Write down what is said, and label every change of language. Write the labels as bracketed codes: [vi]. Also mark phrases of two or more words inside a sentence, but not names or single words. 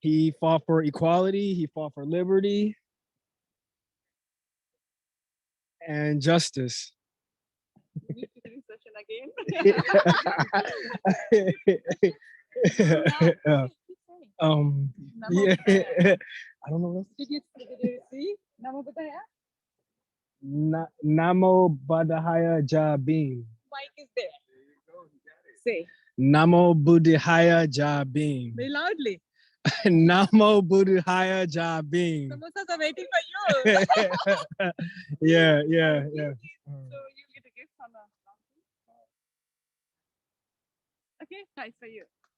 [en] He fought for equality, he fought for liberty and justice. We need to do session again. Yeah. I don't know. Did you see? [pi] Namo bataya? Namo Buddhaya Jabim. [en] Mic is there. Say [pi] Namo Buddhaya Jabim. [en] very loudly. [pi] Namo Buddhaya Jabim. [en] Samosas are waiting for you. Yeah. So you get a gift from the okay, nice for you.